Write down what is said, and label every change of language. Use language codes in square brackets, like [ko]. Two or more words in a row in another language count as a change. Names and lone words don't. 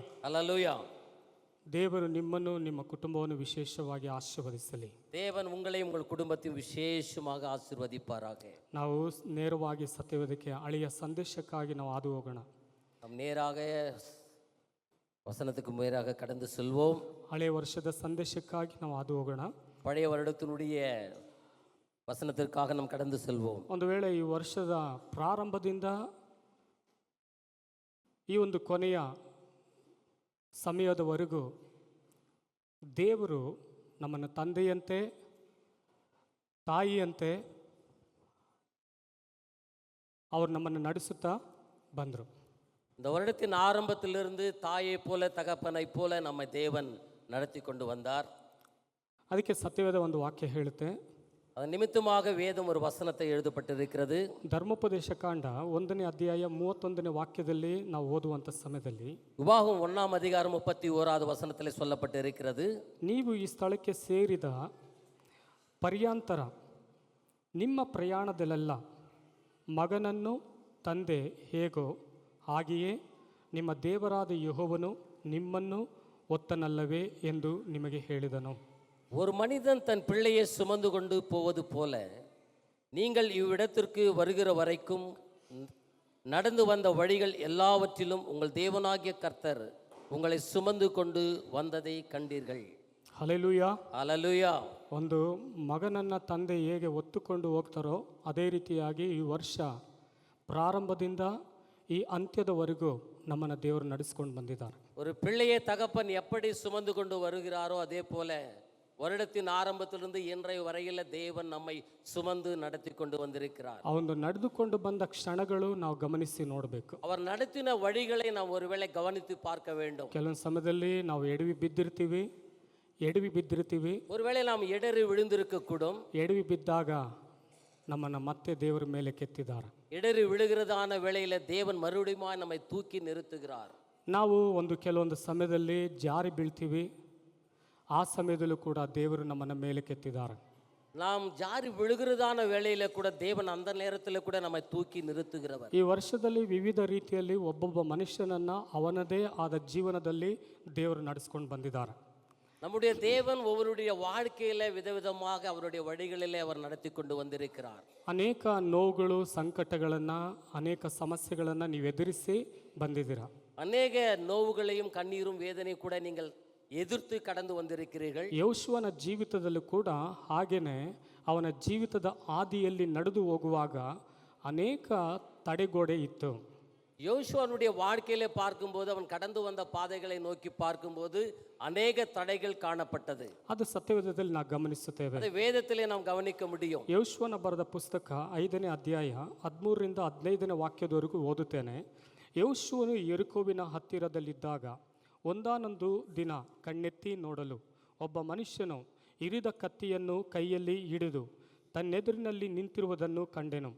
[ta] அல்லேலூயா. [kn] ದೇವರು ನಿಮ್ಮನ್ನು ನಿಮ್ಮ ಕುಟುಂಬವನ್ನು ವಿಶೇಷವಾಗಿ ಆಶೀರ್ವದಿಸಲಿ. [ta] தேவன் உங்களையும் உங்கள் குடும்பத்தையும் விசேஷமாக ஆசீர்வதிப்பாராக. [kn] ನಾವು ನೇರವಾಗಿ ಸತ್ಯವೇದಕ್ಕೆ ಹಳೆಯ ಸಂದೇಶಕ್ಕಾಗಿ ನಾವು ಹಾದು ಹೋಗೋಣ. [ta] நாம் நேராக வசனத்துக்கு நேராக கடந்து செல்வோம். [kn] ಹಳೆಯ ವರ್ಷದ ಸಂದೇಶಕ್ಕಾಗಿ ನಾವು ಹಾದು ಹೋಗೋಣ. [ta] பழைய வருடத்தினுடைய வசனத்திற்காக நாம் கடந்து செல்வோம். [kn] ಒಂದು ವೇಳೆ ಈ ವರ್ಷದ ಪ್ರಾರಂಭದಿಂದ ಈ ಒಂದು ಕೊನೆಯ ಸಮಯದವರೆಗೂ ದೇವರು ನಮ್ಮನ್ನು ತಂದೆಯಂತೆ ತಾಯಿಯಂತೆ ಅವರು ನಮ್ಮನ್ನು ನಡೆಸುತ್ತಾ ಬಂದರು. [ta] இந்த வருடத்தின் ஆரம்பத்திலிருந்து தாயை போல தகப்பனை போல நம்ம தேவன் நடத்தி கொண்டு வந்தார். [kn] ಅದಕ್ಕೆ ಸತ್ಯವೇದ ಒಂದು ವಾಕ್ಯ ಹೇಳುತ್ತೆ. [ta] அதன் நிமித்தமாக வேதம் ஒரு வசனத்தை எழுதப்பட்டிருக்கிறது. [kn] ಧರ್ಮೋಪದೇಶ ಕಾಂಡ 1ನೇ ಅಧ್ಯಾಯ 31ನೇ ವಾಕ್ಯದಲ್ಲಿ ನಾವು ಓದುವಂಥ ಸಮಯದಲ್ಲಿ [ta] உபாகம் 1ஆம் அதிகாரம் 31வது வசனத்தில் சொல்லப்பட்டிருக்கிறது. [kn] ನೀವು ಈ ಸ್ಥಳಕ್ಕೆ ಸೇರಿದ ಪರ್ಯಾಂತರ ನಿಮ್ಮ ಪ್ರಯಾಣದಲ್ಲೆಲ್ಲ ಮಗನನ್ನು ತಂದೆ ಹೇಗೋ ಹಾಗೆಯೇ ನಿಮ್ಮ ದೇವರಾದ ಯೆಹೋವನು ನಿಮ್ಮನ್ನು ಒತ್ತನಲ್ಲವೇ ಎಂದು ನಿಮಗೆ ಹೇಳಿದನು. [ta] ஒரு மனிதன் தன் பிள்ளையை சுமந்து கொண்டு போவது போல நீங்கள் இவ்விடத்திற்கு வருகிற வரைக்கும் நடந்து வந்த வழிகள் எல்லாவற்றிலும் உங்கள் தேவனாகிய கர்த்தர் உங்களை சுமந்து கொண்டு வந்ததை கண்டீர்கள். [kn] ಹಲ್ಲೆಲೂಯಾ. [ta] அல்லேலூயா. [kn] ಒಂದು ಮಗನನ್ನು ತಂದೆ ಹೇಗೆ ಒತ್ತುಕೊಂಡು ಹೋಗ್ತಾರೋ ಅದೇ ರೀತಿಯಾಗಿ ಈ ವರ್ಷ ಪ್ರಾರಂಭದಿಂದ ಈ ಅಂತ್ಯದವರೆಗೂ ನಮ್ಮನ್ನು ದೇವರು ನಡೆಸ್ಕೊಂಡು ಬಂದಿದ್ದಾರೆ. [ta] ஒரு பிள்ளையை தகப்பன் எப்படி சுமந்து கொண்டு வருகிறாரோ அதே போல வருடத்தின் ஆரம்பத்திலிருந்து இன்றைய வரையில் தேவன் நம்மை சுமந்து நடத்தி கொண்டு வந்திருக்கிறார். [kn] ಅವನು ನಡೆದುಕೊಂಡು ಬಂದ ಕ್ಷಣಗಳು ನಾವು ಗಮನಿಸಿ ನೋಡಬೇಕು. [ta] அவர் நடத்தின வழிகளை நாம் ஒருவேளை கவனித்து பார்க்க வேண்டும். [kn] ಕೆಲವೊಂದು ಸಮಯದಲ್ಲಿ ನಾವು ಎಡವಿ ಬಿದ್ದಿರ್ತೀವಿ. [ta] ஒருவேளை நாம் இடறி விழுந்திருக்க கூடும். [kn] ಎಡವಿ ಬಿದ್ದಾಗ ನಮ್ಮನ್ನು ಮತ್ತೆ ದೇವರ ಮೇಲೆ ಕೆತ್ತಿದ್ದಾರೆ. [ta] இடறி விழுகிறதான வேளையில தேவன் மறுபடியும் நம்மை தூக்கி நிறுத்துகிறார். [kn] ನಾವು ಕೆಲವೊಂದು ಸಮಯದಲ್ಲಿ ಜಾರಿ ಬೀಳ್ತೀವಿ. ಆ ಸಮಯದಲ್ಲೂ ಕೂಡ ದೇವರು ನಮ್ಮನ್ನು ಮೇಲೆ ಕೆತ್ತಿದ್ದಾರೆ. [ta] நாம் ஜாரி விழுகிறதான வேளையில கூட தேவன் அந்த நேரத்தில் கூட நம்மை தூக்கி நிறுத்துகிறவர். [kn] ಈ ವರ್ಷದಲ್ಲಿ ವಿವಿಧ ರೀತಿಯಲ್ಲಿ ಒಬ್ಬೊಬ್ಬ ಮನುಷ್ಯನನ್ನು ಅವನದೇ ಆದ ಜೀವನದಲ್ಲಿ ದೇವರು ನಡೆಸ್ಕೊಂಡು ಬಂದಿದ್ದಾರೆ. [ta] நம்முடைய தேவன் ஒவ்வொருடைய வாழ்க்கையில விதவிதமாக அவருடைய வழிகளிலே அவர் நடத்தி கொண்டு வந்திருக்கிறார். [kn] ಅನೇಕ ನೋವುಗಳು ಸಂಕಟಗಳನ್ನು ಅನೇಕ ಸಮಸ್ಯೆಗಳನ್ನು ನೀವು ಎದುರಿಸಿ ಬಂದಿದ್ದೀರಾ. [ta] அநேக நோவுகளையும் கண்ணீரும் வேதனையும் கூட நீங்கள் ಎದುರ್ತು ಕಡந்து வந்திருக்கிறீர்கள். [kn] ಯೆಹೋಶುವನ ಜೀವಿತದಲ್ಲೂ ಕೂಡ ಹಾಗೇನೆ ಅವನ ಜೀವಿತದ ಹಾದಿಯಲ್ಲಿ ನಡೆದು ಹೋಗುವಾಗ ಅನೇಕ ತಡೆಗೋಡೆ ಇತ್ತು. [ta] யோசுவானுடைய வாழ்க்கையிலே பார்க்கும்போது அவன் கடந்து வந்த பாதைகளை நோக்கி பார்க்கும்போது அநேக தடைகள் காணப்பட்டது. [kn] ಅದು ಸತ್ಯವೇದದಲ್ಲಿ ನಾವು ಗಮನಿಸುತ್ತೇವೆ. [ta] அதை வேதத்திலே நாம் கவனிக்க முடியும். [kn] ಯೆಹೋಶುವನ ಬರೆದ ಪುಸ್ತಕ 5ನೇ ಅಧ್ಯಾಯ 13ರಿಂದ 15ನೇ ವಾಕ್ಯದವರೆಗೂ ಓದುತ್ತೇನೆ. ಯೆಹೋಶುವನು ಯೆರಿಕೋವಿನ ಹತ್ತಿರದಲ್ಲಿದ್ದಾಗ ಒಂದಾನೊಂದು ದಿನ ಕಣ್ಣೆತ್ತಿ ನೋಡಲು ಒಬ್ಬ ಮನುಷ್ಯನು ಇರಿದ ಕತ್ತಿಯನ್ನು ಕೈಯಲ್ಲಿ ಹಿಡಿದು ತನ್ನೆದುರಿನಲ್ಲಿ ನಿಂತಿರುವುದನ್ನು ಕಂಡೆನು.